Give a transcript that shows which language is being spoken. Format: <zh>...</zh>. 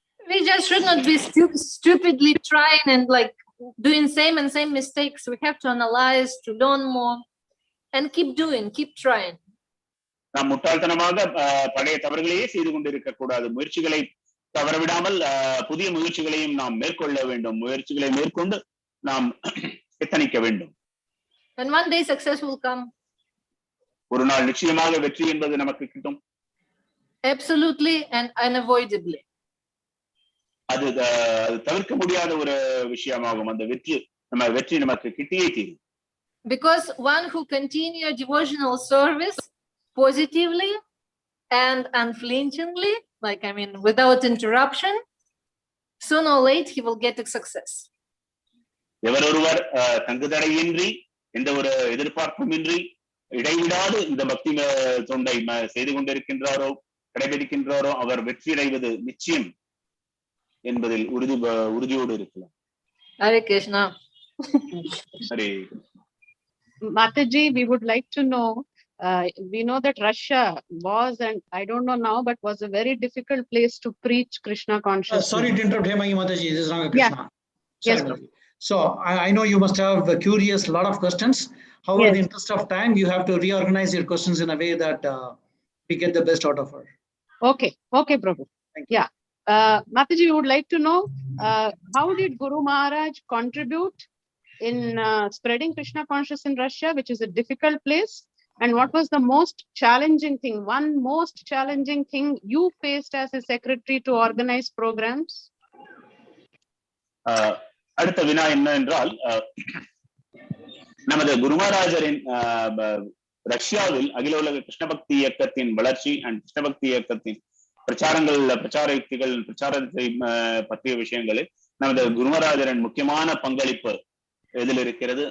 <en>We just should not be stupidly trying and like doing same mistakes. We have to analyze, to learn more, and keep trying.</en> <ta>நாம் முட்டாள்தனமாக பழைய தவறுகளையே செய்து கொண்டிருக்க கூடாது. முயற்சிகளை தவறவிடாமல் புதிய முயற்சிகளையும் நாம் மேற்கொள்ள வேண்டும். முயற்சிகளை மேற்கொண்டு நாம் எத்தனிக்க வேண்டும்.</ta> <en>And one day success will come.</en> <ta>ஒரு நாள் நிச்சயமாக வெற்றி என்பது நமக்கு கிட்டும்.</ta> <en>Absolutely and unavoidably.</en> <ta>அது தவிர்க்க முடியாத ஒரு விஷயமாகும். அந்த வெற்றி நமக்கு கிட்டியே தீரும்.</ta> <en>Because one who continue devotional service positively and unflinchingly, without interruption, sooner or later he will get a success.</en> <ta>எவரொருவர் தங்குதடையின்றி எந்த ஒரு எதிர்பார்ப்புமின்றி இடைவிடாது இந்த பக்தி தொண்டை செய்து கொண்டிருக்கின்றாரோ கடைபிடிக்கின்றாரோ அவர் வெற்றி அடைவது நிச்சயம் என்பதில் உறுதியோடு இருக்கலாம்.</ta> <en>Hare Krishna. Hare. Mataji, we would like to know, we know that Russia was, and I don't know now, but was a very difficult place to preach Krishna consciousness. Sorry to interrupt, Mataji. This is Ramakrishna. Yeah. Yes. So I know you must have a lot of questions. However, in the interest of time, you have to reorganize your questions in a way that we get the best out of her. Okay, Prabhu. Thank you. Yeah. Mataji, we would like to know, how did Guru Maharaj contribute in spreading Krishna consciousness in Russia, which is a difficult place? And what was the most challenging thing, one most challenging thing you faced as a secretary to organize programs?</en> <ta>அடுத்த வினா என்ன என்றால், நமது குருமராஜரின் ரஷ்யாவில் அகில உலக கிருஷ்ண பக்தி இயக்கத்தின் வளர்ச்சி அண்ட் கிருஷ்ண பக்தி இயக்கத்தின் பிரச்சார யுக்திகள் பிரச்சாரத்தை பற்றிய விஷயங்களில் நமது குருமராஜரின் முக்கியமான பங்களிப்பு எதில் இருக்கிறது.</ta>